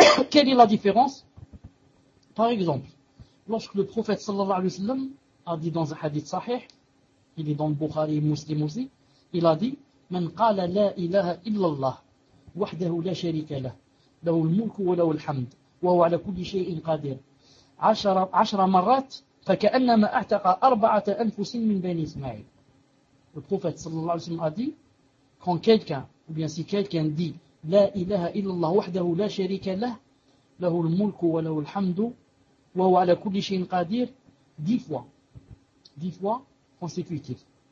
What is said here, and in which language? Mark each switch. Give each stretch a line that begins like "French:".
French: Quelle est la différence? Par exemple, lorsque le prophète sallallahu alayhi wa sallam a dit dans un hadith sahih, il est dans le Bukhari et Muslim aussi, il a dit
Arabic: Man qala la ilaha illallah. وحده لا شريك له له الملك وله الحمد وهو على كل شيء قادر. عشر مرات فكأنما أعتق أربعة أنفس من بني إسماعيل.
French: Le prophète sallallahu alayhi wa sallam a dit, quand quelqu'un, ou bien si quelqu'un dit
Arabic: لا إله إلا الله وحده لا شريك له له الملك وله الحمد وهو على كل شيء قدير
French: 10 fois consécutives.